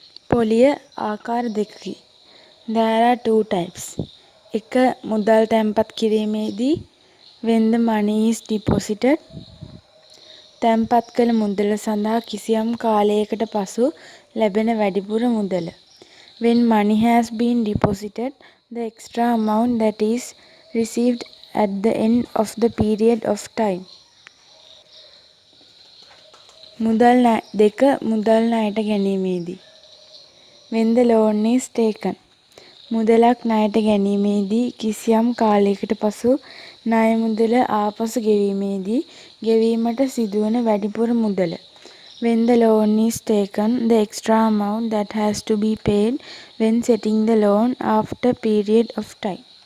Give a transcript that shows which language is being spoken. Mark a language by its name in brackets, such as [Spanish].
[Sinhala] පොලිය ආකාර දෙකකි. [English] There are two types. [Sinhala] එක මුදල් තැන්පත් කිරීමේදී [English] when the money is deposited [Sinhala] තැන්පත් කළ මුදල සඳහා කිසියම් කාලයකට පසු ලැබෙන වැඩිපුර මුදල. [English] When money has been deposited, the extra amount that is received at the end of the period of time. [Sinhala] මුදල් ණයට ගැනීමේදී [English] when the loan is taken [Sinhala] මුදලක් ණයට ගැනීමේදී කිසියම් කාලයකට පසු ණය මුදල ආපසු ගෙවීමේදී ගෙවීමට සිදුවන වැඩිපුර මුදල. [English] When the loan is taken, the extra amount that has to be paid when setting the loan after period of time.